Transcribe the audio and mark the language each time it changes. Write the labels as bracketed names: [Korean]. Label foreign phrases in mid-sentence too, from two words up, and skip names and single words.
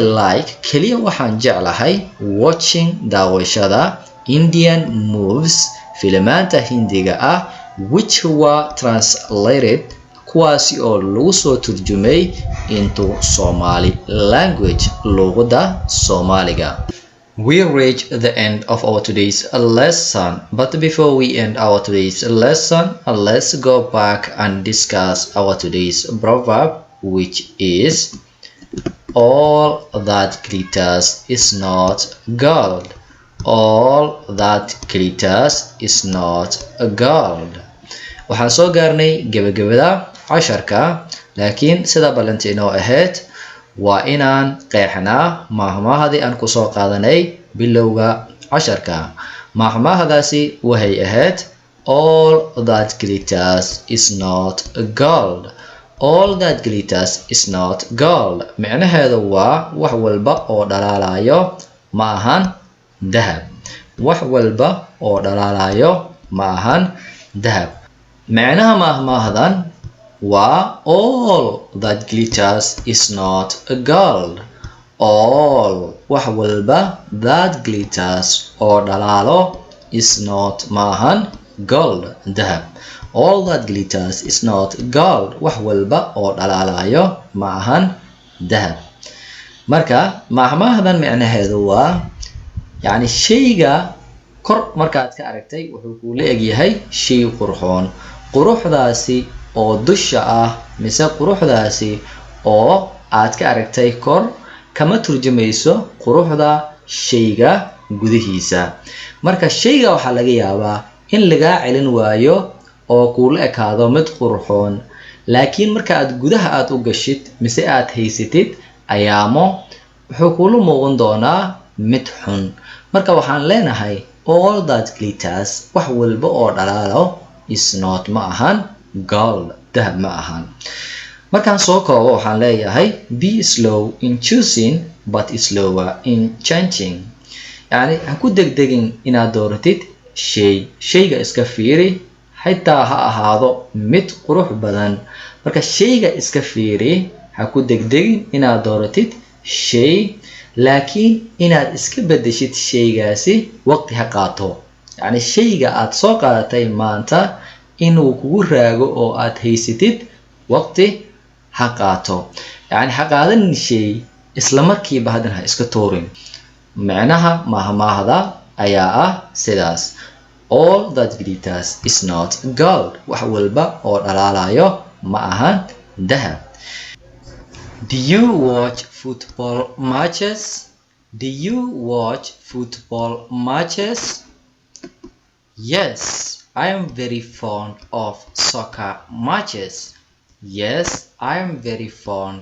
[Somali] like keliya waxaan jeclahay watching daawashada [English] Indian movies [Somali] filimaanta Hindiga ah [English] which were translated [Somali] kuwaasi oo lagu soo turjumay [English] into Somali language [Somali] luuqada Soomaaliga [English] We reach the end of our today's lesson, but before we end our today's lesson, let's go back and discuss our today's proverb, which is all that glitters is not gold. All that glitters is not gold. [Somali] Waxaan soo gaarnay gabagabada casharka, laakiin sida ballantiinoo ahayd waa inaan qeexnaa maahmaahadii aan ku soo qaadanay bilowga casharka maahmaahadaasi waxay ahayd [English] all that glitters is not gold [Somali] micnaheedu waa wax walba oo dhalaalayo ma ahan dahab macnaha maahmaahadan waa [English] all that glitters is not gold all [Somali] wax walba [English] that glitters [Somali] oo dhalaalo [English] is not maahan gold dahab all that glitters is not gold [Somali] wax walba oo dhalaalayo maahan dahab marka maahmaahadan micnaheedu waa yani shayga kor markaad ka aragtay wuxuu ku leeyahay shay qurxoon quruxdaasi oo dusha ah mise quruxdaasi oo aad ka aragtay kor kama turjumayso quruxda shayga gudihiisa marka shayga waxa laga yaabaa in laga celin waayo oo kula ekaado mid qurxoon laakiin marka aad gudaha aad u gashid mise aad haysatid ayaamo wuxuu kula muuqan doonaa mid xun marka waxaan leenahay [English] all that glitters [Somali] wax walba oo dhalaalo [English] is not [Somali] ma ahan gold dahab ma ahan markaan soo koobo waxaan leeyahay [English] be slow in choosing but slower in changing [Somali] يعني haku degdegin inaad dooratid shay shayga iska fiiri xitaa ha ahaado mid qurux badan marka shayga iska fiiri haku degdegin inaad dooratid shay laakiin inaad iska bedeshid shaygaasi waqti ha qaato yani shayga aad soo qaadatay maanta inuu kugu raago oo aad haysatid waqti ha qaato yani ha qaadanin shay isla markiiba hadan ha iska tuurin macnaha mahmaahda ayaa ah sidaas [English] all that glitters is not gold [Somali] wax walba oo dhalaalayo ma ahan [English] dahab do you watch football matches do you watch football matches yes I am very fond of soccer matches yes I am very fond